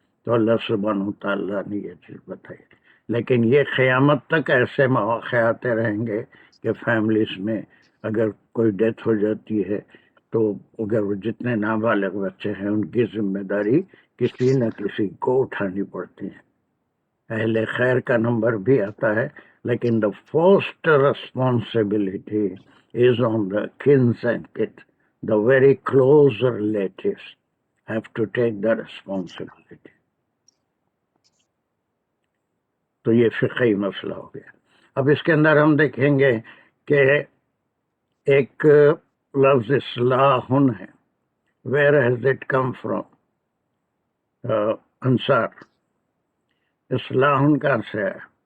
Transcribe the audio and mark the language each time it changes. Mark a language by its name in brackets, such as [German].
[Urdu] تو اللہ سبحانہ وتعالیٰ نے یہ چیز بتائی. لیکن یہ قیامت تک ایسے مواقع آتے رہیں گے کہ فیملیز میں اگر کوئی ڈیتھ ہو جاتی ہے تو اگر وہ جتنے نابالغ بچے ہیں ان کی ذمہ داری کسی نہ کسی کو اٹھانی پڑتی ہے. اہل خیر کا نمبر بھی آتا ہے، لیکن [English] the first responsibility is on the kins and kith. The very close relatives have to take the responsibility. [Urdu] تو یہ فقہی مسئلہ ہو گیا. اب اس کے اندر ہم دیکھیں گے کہ ایک لفظ اصلاحن ہے. [English] Where has it come from? [Urdu] انصار. اصلاحن کہاں سے ہے؟